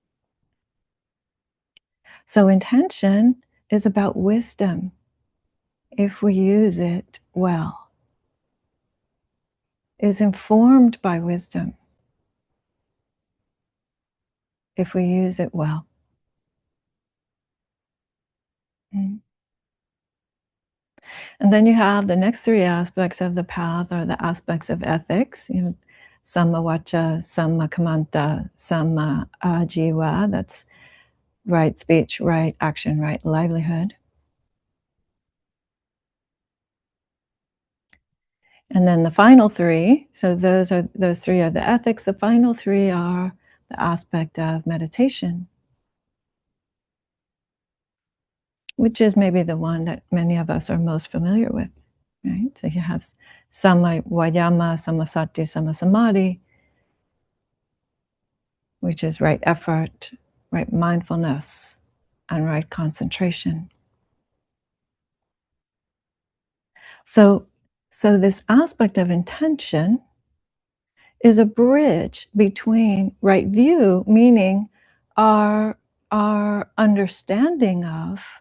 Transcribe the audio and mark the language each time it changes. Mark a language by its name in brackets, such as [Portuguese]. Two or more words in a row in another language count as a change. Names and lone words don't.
[English] So intention is about wisdom if we use it well, is informed by wisdom if we use it well. Mm. And then you have the next three aspects of the path, or the aspects of ethics, [Pali] samma vaca, samma kammanta, samma ajiva. [English] That's right speech, right action, right livelihood. And then the final three, so those three are the ethics. The final three are the aspect of meditation, which is maybe the one that many of us are most familiar with, right? So you have [Pali] samma vayama, samma sati, samma samadhi, [English] which is right effort, right mindfulness, and right concentration. So this aspect of intention is a bridge between right view, meaning our understanding of